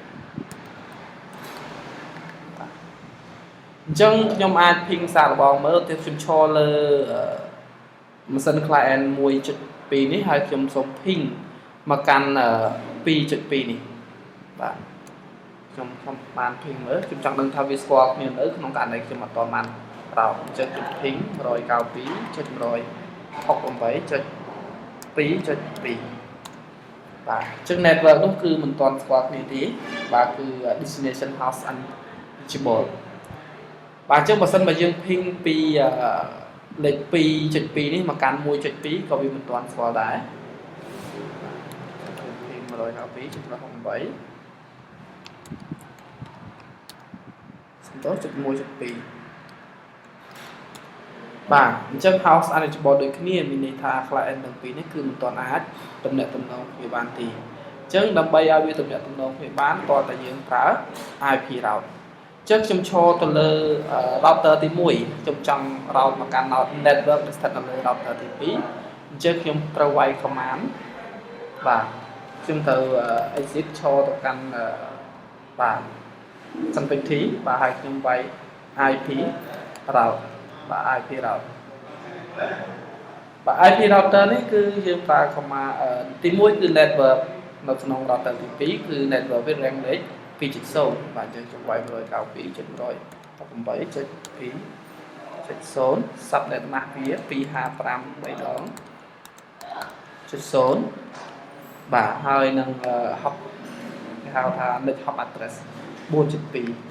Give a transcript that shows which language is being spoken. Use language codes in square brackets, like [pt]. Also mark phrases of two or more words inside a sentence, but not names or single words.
[km] អញ្ចឹងខ្ញុំអាច ping សារល្បងមើលទៀតខ្ញុំឈរលើម៉ាស៊ីន client 1.2 នេះហើយខ្ញុំសូម ping មកកាន់2.2 នេះបាទខ្ញុំបាន ping មើលខ្ញុំចង់ដឹងថាវាស្គាល់គ្នានៅក្នុងករណីខ្ញុំអត់ទាន់បានប្រោបអញ្ចឹងខ្ញុំ ping 192.168.2.2 បាទអញ្ចឹង network នោះគឺមិនទាន់ស្គាល់គ្នាទេបាទគឺ [en] destination host unreachable [km] បាទអញ្ចឹងបើសិនបើយើង ping ពីលេខ 2.2 នេះមកកាន់ 1.2 ក៏វាមិនទាន់ស្គាល់ដែរ ping 192.168 សំដៅ 1.2 បាទអញ្ចឹង [en] house unreachable [km] ដូចគ្នាមានន័យថា client ទាំងពីរនេះគឺមិនទាន់អាច ទំនាក់ទំនងគ្នាបានទេអញ្ចឹងដើម្បីឲ្យវាទំនាក់ទំនងគ្នាបានតើតើយើងប្រើ [en] IP route [km] អញ្ចឹងខ្ញុំឈរទៅលើ router ទី1ខ្ញុំចង់ route មកកាន់ network ដែលស្ថិតនៅលើ router ទី2អញ្ចឹងខ្ញុំត្រូវវាយ command បាទខ្ញុំត្រូវ exit ឈរទៅកាន់បាទ connectivity បាទហើយខ្ញុំវាយ [en] IP route [km] បាទ [en] IP route [km] បាទ [en] IP router [km] នេះគឺយើងប្រើ command ទី1គឺ network នៅក្នុង router ទី2គឺ [en] network with rank rate [km] 2.0 បាទយើងចង់វាយ 192.168.2.0 [en] subnet mask [km] វា255 3ដង0បាទហើយនឹង hop គេហៅថា [en] net hop address [km] 4.2